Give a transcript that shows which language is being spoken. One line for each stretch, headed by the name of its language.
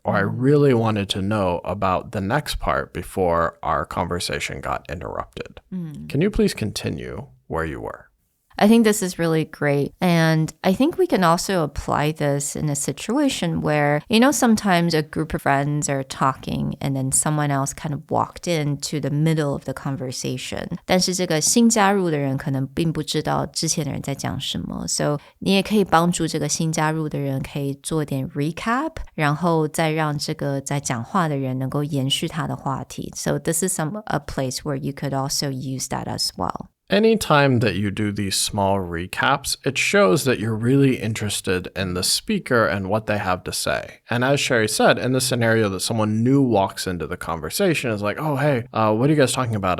English: Or I really wanted to know about the next part before our conversation got interrupted. Can you please continue where you were? I think this is really great. And I think we can also apply this in a situation where, sometimes a group of friends are talking and then someone else kind of walked into the middle of the conversation.
Chinese: 但是这个新加入的人可能并不知道之前的人在讲什么。 So 你也可以帮助这个新加入的人可以做点 recap， 然后再让这个在讲话的人能够延续他的话题。
English: So this is a place where you could also use that as well. Anytime that you do these small recaps, it shows that you're really interested in the speaker and what they have to say. And as Sherry said, in the scenario that someone new walks into the conversation is like, oh, hey, what are you guys talking about?